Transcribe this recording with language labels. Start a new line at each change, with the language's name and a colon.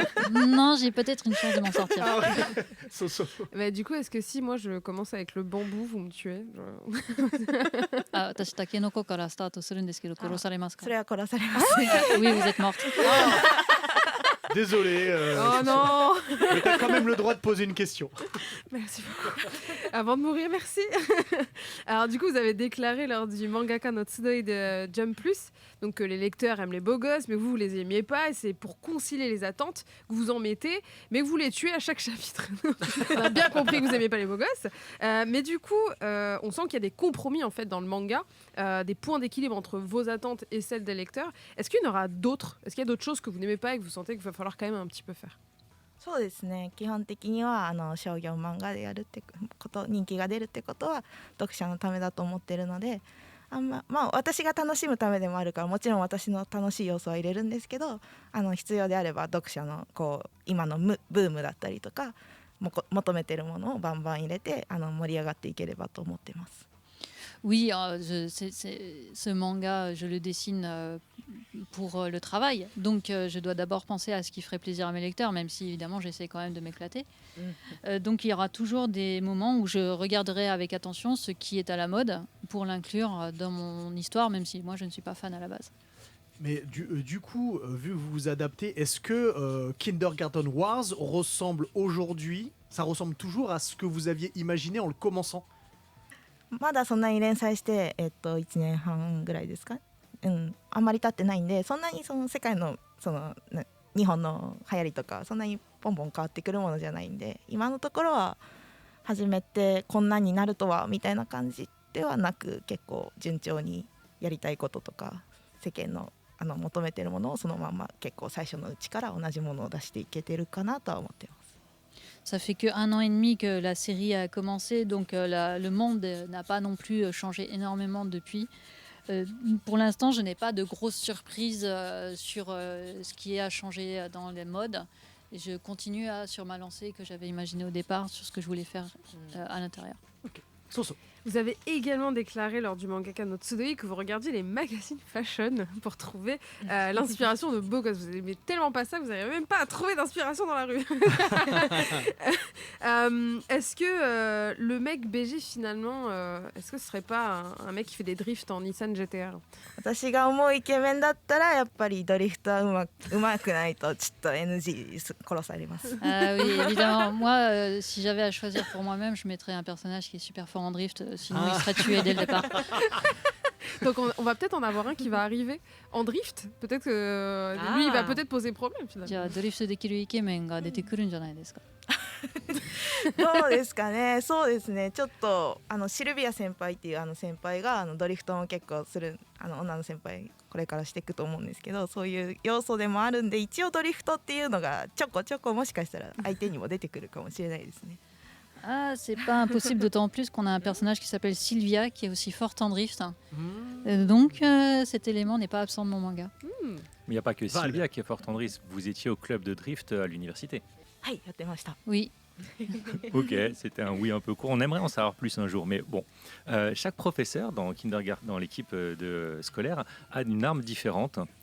French: Non, j'ai peut-être une chance de m'en sortir. Ah ouais. Mais du coup, est-ce que si moi je commence avec le bambou, vous me tuez?
Japanese: 私、タケノコからスタートするんですけど、殺されますか？それは殺されます。
French: Oui, vous êtes morte. Désolé. Oh non. Mais t'as quand même le droit de poser une question. Merci beaucoup. Avant de mourir, merci. Alors du coup, vous avez déclaré lors du Mangaka no Tsudoi de Jump Plus, donc que les lecteurs aiment les beaux gosses, mais vous les aimiez pas, et c'est pour concilier les attentes que vous en mettez, mais que vous les tuez à chaque chapitre. On a bien compris que vous aimiez pas les beaux gosses, mais du coup, on sent qu'il y a des compromis en fait dans le manga, des points d'équilibre entre vos attentes et celles des lecteurs. Est-ce qu'il y en aura d'autres? Est-ce qu'il y a d'autres choses que vous n'aimez pas et que vous sentez qu'il va falloir quand même un petit peu faire?
Japanese: そうですね、基本的には商業漫画でやるってこと、人気が出るってことは読者のためだと思ってるので、まあ私が楽しむためでもあるから、もちろん私の楽しい要素は入れるんですけど、必要であれば読者の今のブームだったりとか求めてるものをバンバン入れて盛り上がっていければと思ってます。
French: Oui, ce manga, je le dessine pour le travail. Donc, je dois d'abord penser à ce qui ferait plaisir à mes lecteurs, même si, évidemment, j'essaie quand même de m'éclater. Donc, il y aura toujours des moments où je regarderai avec attention ce qui est à la mode pour l'inclure dans mon histoire, même si moi, je ne suis pas fan à la base. Mais du coup, vu que vous vous adaptez, est-ce que Kindergarten Wars ressemble aujourd'hui, ça ressemble toujours à ce que vous aviez imaginé en le commençant?
Japanese: まだそんなに連載して、1年半ぐらいですか、あんまり経ってないんで、そんなにその世界の日本の流行りとかそんなにポンポン変わってくるものじゃないんで、今のところは始めてこんなになるとはみたいな感じではなく、結構順調にやりたいこととか世間の求めてるものをそのまま結構最初のうちから同じものを出していけてるかなとは思ってます。
French: Ça fait qu'1 an et demi que la série a commencé, donc le monde n'a pas non plus changé énormément depuis. Pour l'instant, je n'ai pas de grosses surprises sur ce qui a changé dans les modes. Et je continue sur ma lancée que j'avais imaginée au départ, sur ce que je voulais faire à l'intérieur. Okay. Soso. Vous avez également déclaré lors du Mangaka no Tsudoi que vous regardiez les magazines fashion pour trouver l'inspiration de beaux gosses. Vous n'aimez tellement pas ça que vous n'arrivez même pas à trouver d'inspiration dans la rue. Est-ce que le mec BG finalement, est-ce que ce serait pas un mec qui fait des drifts en Nissan GTR?
Japanese: 私が思うイケメンだったらやっぱりドリフトはうまくないとちょっと NG 殺されます。
French: Ah oui, évidemment. Moi, si j'avais à choisir pour moi-même, je mettrais un personnage qui est super fort en drift. Sinon, il serait tué dès le départ. Donc on va peut-être en avoir un qui va arriver en drift. Peut-être que lui, il va peut-être poser problème finalement.
Japanese: じゃあドリフトできるイケメンが出てくるんじゃないですか。どうですかね。そうですね。ちょっとシルビア先輩っていう先輩がドリフトも結構する女の先輩これからしていくと思うんですけど、そういう要素でもあるんで、一応ドリフトっていうのがちょこちょこもしかしたら相手にも出てくるかもしれないですね。
French: Ah, c'est pas impossible, d'autant plus qu'on a un personnage qui s'appelle Sylvia, qui est aussi forte en drift. Donc, cet élément n'est pas absent de mon manga. Mais il n'y a pas que Sylvia qui est forte en drift. Vous étiez au club de drift à l'université.
Japanese: はい、やってました。
French: Oui. Ok, c'était un oui un peu court. On aimerait en savoir plus un jour. Mais bon, chaque professeur dans l'équipe scolaire, a une arme différente.